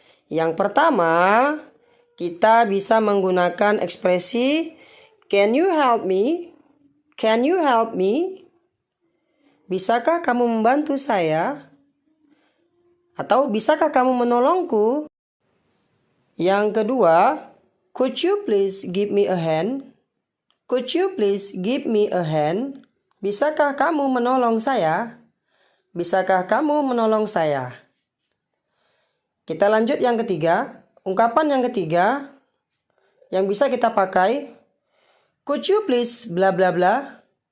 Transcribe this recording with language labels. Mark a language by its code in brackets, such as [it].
[id] Yang pertama, kita bisa menggunakan ekspresi [en] can you help me? Can you help me? [id] Bisakah kamu membantu saya? Atau bisakah kamu menolongku? Yang kedua, [en] could you please give me a hand? Could you please give me a hand? [id] Bisakah kamu menolong saya? Bisakah kamu menolong saya? Kita lanjut yang ketiga. Ungkapan yang ketiga yang bisa kita pakai, [en] could you please bla bla bla?